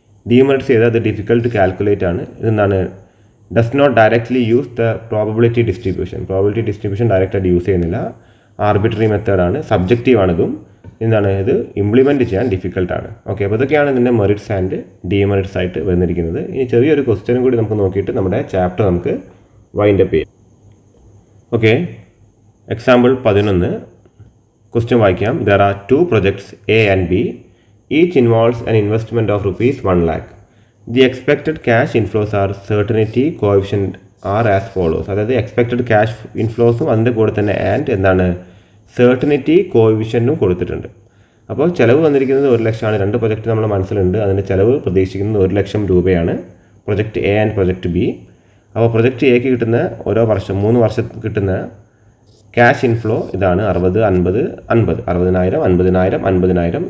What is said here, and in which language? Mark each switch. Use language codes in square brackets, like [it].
[ml] Demerits ചെയ്താൽ അത് difficult calculate ആണ്. ഇതെന്താണ് [en] does not directly use the probability distribution [ml] ഡയറക്റ്റായിട്ട് യൂസ് ചെയ്യുന്നില്ല, ആർബിട്രറി മെത്തേഡാണ്, സബ്ജക്റ്റീവ് ആണിതും. എന്താണ് ഇത് ഇംപ്ലിമെൻറ്റ് ചെയ്യാൻ ഡിഫിക്കൽട്ടാണ്. ഓക്കെ, അപ്പോൾ ഇതൊക്കെയാണ് ഇതിൻ്റെ മെറിറ്റ്സ് ആൻഡ് ഡിമെറിറ്റ്സ് ആയിട്ട് വന്നിരിക്കുന്നത്. ഇനി ചെറിയൊരു ക്വസ്റ്റ്യനും കൂടി നമുക്ക് നോക്കിയിട്ട് നമ്മുടെ ചാപ്റ്റർ നമുക്ക് വൈൻഡ് അപ്പ് ചെയ്യാം. ഓക്കെ, എക്സാമ്പിൾ 11 ക്വസ്റ്റ്യൻ വായിക്കാം. [en] There are 2 projects A and B. Each involves an investment of rupees 1 lakh. The expected cash inflows are certainty coefficient are as follows. [ml] അതായത് എക്സ്പെക്റ്റഡ് ക്യാഷ് ഇൻഫ്ലോസും അതിൻ്റെ കൂടെ തന്നെ and എന്താണ് certainty കോഎഫിഷ്യൻറ്റും കൊടുത്തിട്ടുണ്ട്. അപ്പോൾ ചിലവ് വന്നിരിക്കുന്നത് 1 ലക്ഷമാണ്. 2 പ്രൊജക്റ്റ് നമ്മുടെ മനസ്സിലുണ്ട്, അതിൻ്റെ ചിലവ് പ്രതീക്ഷിക്കുന്നത് 1 ലക്ഷം രൂപയാണ്, project A and project B. അപ്പോൾ പ്രൊജക്റ്റ് എക്ക് കിട്ടുന്ന ഓരോ വർഷം 3 വർഷം കിട്ടുന്ന ക്യാഷ് ഇൻഫ്ലോ ഇതാണ് 60, 50, 50, 60,000, 50,000, 50,000.